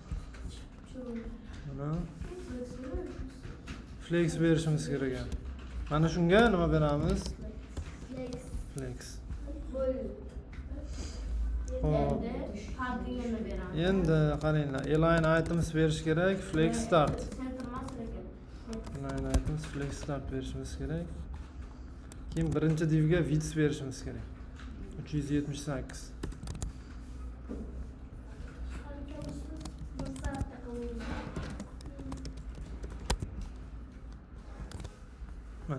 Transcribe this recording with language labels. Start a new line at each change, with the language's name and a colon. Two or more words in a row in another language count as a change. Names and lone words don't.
Uzbek: Mana flex berishimiz kerak. Mana shunga nima beramiz? Flex. Xo'p. Endi qaranglar,
English: align items
Uzbek: berish kerak,
English: flex start. Align items flex start
Uzbek: berishimiz kerak. Keyin birinchi divga width berishimiz kerak. 378. Mana.